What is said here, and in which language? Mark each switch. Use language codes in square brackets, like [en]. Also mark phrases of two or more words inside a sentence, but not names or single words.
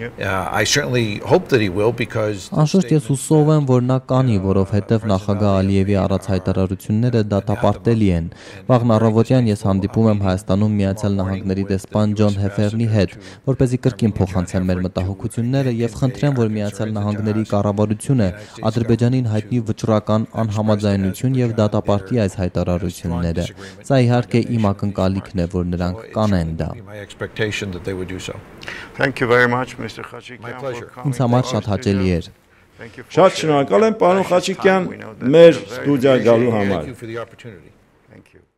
[hy] Անշուշտ ես հուսով եմ, որ նա կանի, որովհետև նախագահ Ալիևի արած հայտարարությունները դատապարտելի են։ Վաղն առավոտյան ես հանդիպում եմ Հայաստանում Միացյալ Նահանգների դեսպան Ջոն Հեֆերնի հետ, որպեսզի կրկին փոխանցեմ մեր մտահոգությունները եւ խնդրեմ, որ Միացյալ Նահանգների կառավարությունը Ադրբեջանին հայտնի վճռական անհամաձայնություն եւ դատապարտի այս հայտարարությունները։ Սա իհարկե իմ ակնկալիքն է, որ նրանք կանեն դա։ [en] Thank you very much, Mr. Khachikyan. [hy] Ինձ համար շատ հաճելի էր։ Շատ շնորհակալ եմ, պարոն Խաչիկյան, մեր ստուդիա գալու համար։ [en] Thank you.